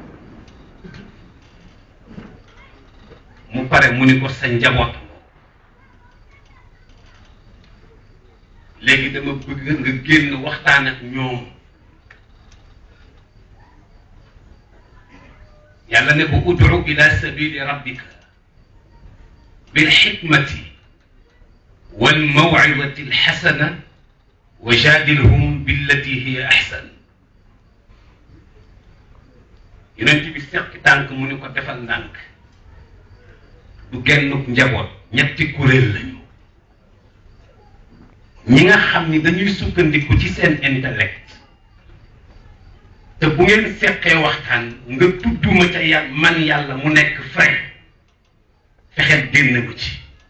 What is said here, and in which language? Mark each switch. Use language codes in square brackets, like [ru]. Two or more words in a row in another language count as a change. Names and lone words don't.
[wo] mu pare mu ni ko sa njaboot léegi dama bëgg nga génn waxtaan ak ñoom yàlla ne ko [ar] ادع إلى سبيل ربك بالحكمة والموعظة الحسنة وجادلهم بالتي هي أحسن [wo] yonent bi seq tànk mu ni ko defal ndànk du gennuk njaboot ñetti kuréel lañu ñi nga xam ni dañuy sukkandiku ci seen intellect te bu ngeen seqee waxtaan nga tudduma ca yàlla man yàlla mu nekk frein fexeel génn ko ci